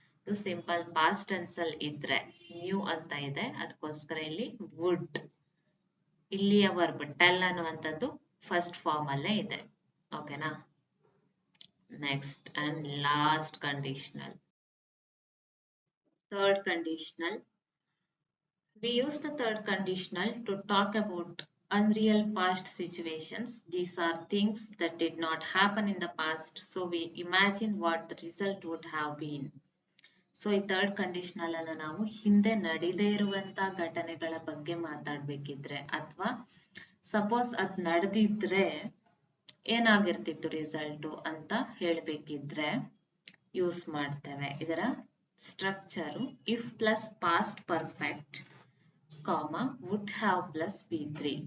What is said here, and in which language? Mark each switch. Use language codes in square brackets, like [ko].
[kn] ಇದು simple past tense ಅಲ್ಲಿ ಇದ್ರೆ ನ್ಯೂ ಅಂತ ಇದೆ, ಅದಕ್ಕೋಸ್ಕರ ಇಲ್ಲಿ ವುಡ್. ಇಲ್ಲಿಯ ವರ್ಬ್ ಟೆಲ್ ಅನ್ನುವಂಥದ್ದು ಫಸ್ಟ್ ಫಾರ್ಮ್ ಅಲ್ಲೇ ಇದೆ. ಓಕೆನಾ. Next and last conditional, third conditional. [en] We use the third conditional to talk about unreal past situations. These are things that did not happen in the past, so we imagine what the result would have been. [kn] So ಈ third conditional ಅನ್ನ ನಾವು ಹಿಂದೆ ನಡೆದೇ ಇರುವಂತ ಘಟನೆಗಳ ಬಗ್ಗೆ ಮಾತಾಡ್ಬೇಕಿದ್ರೆ, ಅಥವಾ suppose ಅದ್ ನಡೆದಿದ್ರೆ ಏನಾಗಿರ್ತಿತ್ತು ರಿಸಲ್ಟ್ ಅಂತ ಹೇಳ್ಬೇಕಿದ್ರೆ ಯೂಸ್ ಮಾಡ್ತೇವೆ. ಇದರ structure if plus past perfect, would have plus V3.